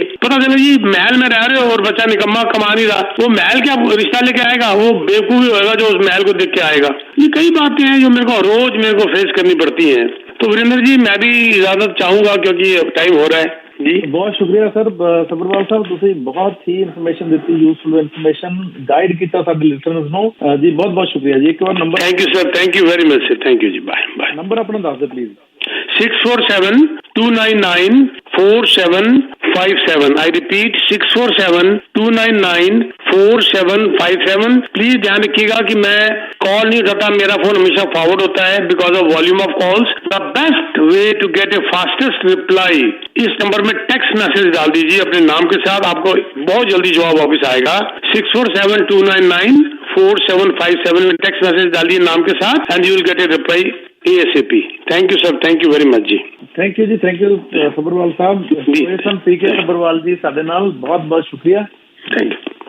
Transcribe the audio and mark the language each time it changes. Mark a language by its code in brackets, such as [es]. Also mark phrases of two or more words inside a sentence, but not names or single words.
[hi] पता चला जी महल में रह रहे हो और बच्चा निकम्मा कमा नहीं रहा, वो महल क्या रिश्ता लेके आएगा, वो बेवकूफी होगा जो उस महल को देख के आएगा। ये कई बातें हैं जो रोज मेरे को फेस करनी पड़ती हैं। तो वीरेंद्र जी मैं भी इजाजत चाहूंगा क्योंकि टाइम हो रहा है जी। बहुत शुक्रिया सर सब्रवाल साहब, [pa] ਤੁਸੀਂ ਬਹੁਤ ਹੀ ਇਨਫੋਰਮੇਸ਼ਨ ਦਿੱਤੀ, [en] useful information [pa] ਗਾਈਡ ਕੀਤਾ ਸਾਡੇ ਲਿਸਨਰਸ ਨੂੰ ਜੀ। ਬਹੁਤ ਬਹੁਤ ਸ਼ੁਕਰੀਆ ਜੀ। ਇੱਕ ਵਾਰ ਨੰਬਰ। [en] Thank you sir, thank you very much sir, thank you ji, bye bye. [pa] ਨੰਬਰ ਆਪਣਾ ਦੱਸ ਦਿਓ ਪਲੀਜ਼। 647-299-4757। [en] I repeat 647-299-4757। [hi] प्लीज ध्यान रखिएगा कि मैं कॉल नहीं उठाता, मेरा फोन हमेशा फॉरवर्ड होता है [en] because of volume of calls. the best way to get a fastest reply, [hi] इस नंबर में [en] text message [hi] डाल दीजिए अपने नाम के साथ, आपको बहुत जल्दी जवाब वापस आएगा। [en] 647-299-4757 में text message [hi] डालिए नाम के साथ [en] and you will get a reply ASAP. Thank you sir, thank you very much ji. Thank you ji, thank you Sabarwal sahib. [pa] ਜੀ। ਪੀਕੇ ਸਬਰਵਾਲ ਜੀ ਸਾਡੇ ਨਾਲ, ਬਹੁਤ ਬਹੁਤ ਸ਼ੁਕਰੀਆ। [en] Thank you.